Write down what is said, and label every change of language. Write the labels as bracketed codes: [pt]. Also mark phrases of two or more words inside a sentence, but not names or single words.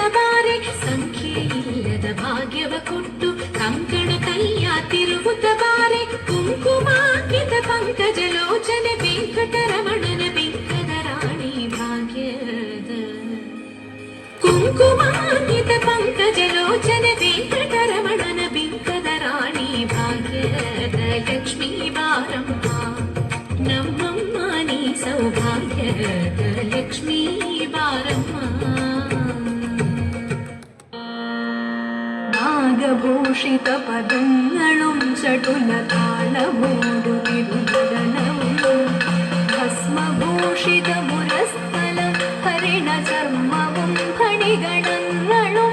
[kn] ಬಾರೆ, ಸಂಖ್ಯೆ ಇಲ್ಲದ ಭಾಗ್ಯವ ಕೊಟ್ಟು ಕಂಕಣ ಕೈಯ ತಿರುವುತ್ತ ಬಾರೆ, ಕುಂಕುಮಾನ್ವಿತ ಪಂಕಜ ಲೋಚನೆ ವೆಂಕಟರಮಣನ ಬಿಂಕದ ರಾಣಿ ಭಾಗ್ಯದ, ಕುಂಕುಮಾನ್ವಿತ ಪಂಕಜ ಲೋಚನೆ ವೆಂಕಟರಮಣನ ಬಿಂಕದ ರಾಣಿ ಭಾಗ್ಯದ ಲಕ್ಷ್ಮೀ ಬಾರಮ್ಮ, ನಮ್ಮಮ್ಮ ನೀ ಸೌಭಾಗ್ಯದ ಲಕ್ಷ್ಮೀ ಬಾರಮ್ಮ. [ml] നാഗഭൂഷിത പദങ്ങളും ചടുല താളമോടുവിടുടനവും, ഭസ്മഭൂഷിത മുരസ്ഥലം ഹരിണ ചർമ്മവും ഫണിഗണങ്ങളും,